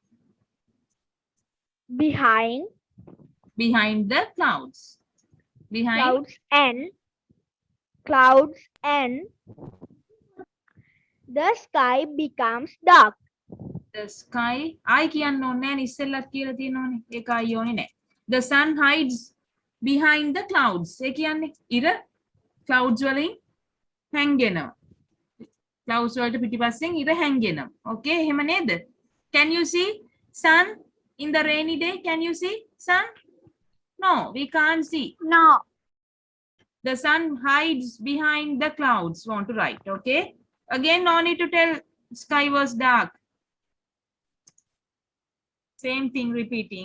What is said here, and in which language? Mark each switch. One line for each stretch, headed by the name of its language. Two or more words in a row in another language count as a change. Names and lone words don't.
English: behind the clouds. Clouds and the sky becomes dark. The sky.
Sinhala: I කියන්න ඕනේ නෑ ඉස්සෙල්ලත් කියලා තියෙනවනේ. ඒක අයිය ඕනේ නෑ.
English: The sun hides behind the clouds.
Sinhala: ඒ කියන්නේ ඉර clouds වලින් හැංගෙනවා. Clouds වලට පිටිපස්සෙන් ඉර හැංගෙනවා. Okay, එහෙම නේද?
English: Can you see sun in the rainy day? Can you see sun? No, we can't see. No. The sun hides behind the clouds. Want to write, okay? Again, no need to tell sky was dark. Same thing repeating.